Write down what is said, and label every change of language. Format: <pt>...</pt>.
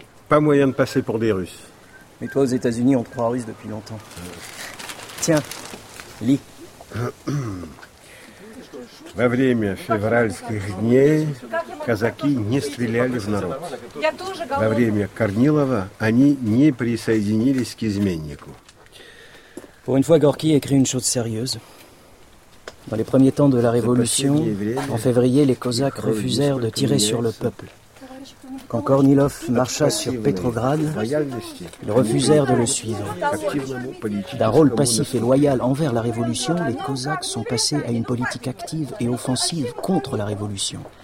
<fr>Pas moyen de passer pour des Russes. Mais toi, aux États-Unis, on te croit russe depuis longtemps. Tiens, lis.</fr> <ru>Во время февральских дней казаки не стреляли в народ. Во время Корнилова они не присоединились к изменнику.</ru> <fr>Pour une fois, Gorky écrit une chose sérieuse. Dans les premiers temps de la révolution, en février, les Cosaques refusèrent de tirer sur le peuple. Quand Kornilov marcha sur Petrograd, ils refusèrent de le suivre. D'un rôle passif et loyal envers la révolution, les Cosaques sont passés à une politique active et offensive contre la révolution.</fr>